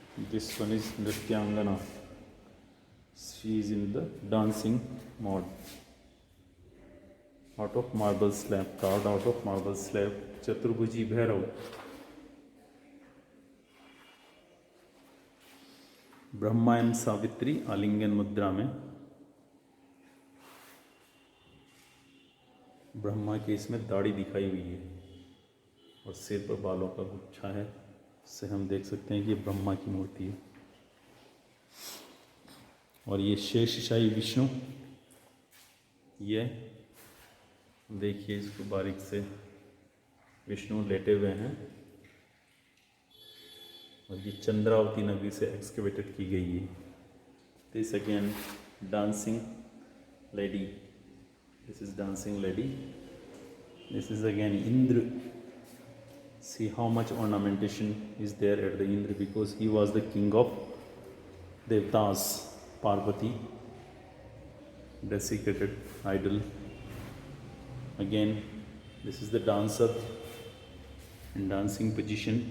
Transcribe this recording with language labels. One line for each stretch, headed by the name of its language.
English: This one is Nrityangana. She is in the dancing mode. Out of marble slab, carved out of marble slab, Chaturbhuji Bhairav.
Hindi: Brahma एवं सावित्री आलिंगन मुद्रा में। ब्रह्मा के इसमें दाढ़ी दिखाई हुई है और सिर पर बालों का गुच्छा है। इससे हम देख सकते हैं कि ये ब्रह्मा की मूर्ति है। और ये शेषशाही विष्णु, ये देखिए इसको बारीक से, विष्णु लेटे हुए हैं और ये चंद्रावती नगरी से एक्सकेवेटेड की गई है।
English: This again dancing lady, this is dancing lady, this is again Indra. See how much ornamentation is there at the Indra, because he was the king of Devtas. Parvati, desecrated idol. Again, this is the dancer in dancing position.